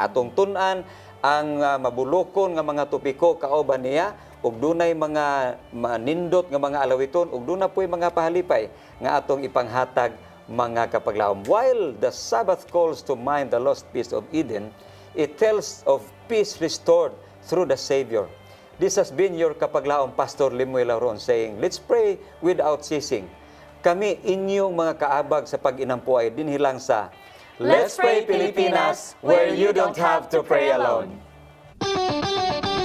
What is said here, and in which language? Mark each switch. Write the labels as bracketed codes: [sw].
[ceb] Atong tunan ang mabulokon nga mga topiko kauban niya, ug dunay mga manindot nga mga alawiton, ug duna po'y mga pahalipay nga atong ipanghatag mga kapaglaom. [en] While the Sabbath calls to mind the lost peace of Eden, it tells of peace restored through the Savior. This has been your kapaglaong Pastor Lemuel Lauron saying, let's pray without ceasing. [ceb] Kami inyong mga kaabag sa pag-inampuay dinhilang sa [en] Let's pray Pilipinas, where you don't have to pray alone.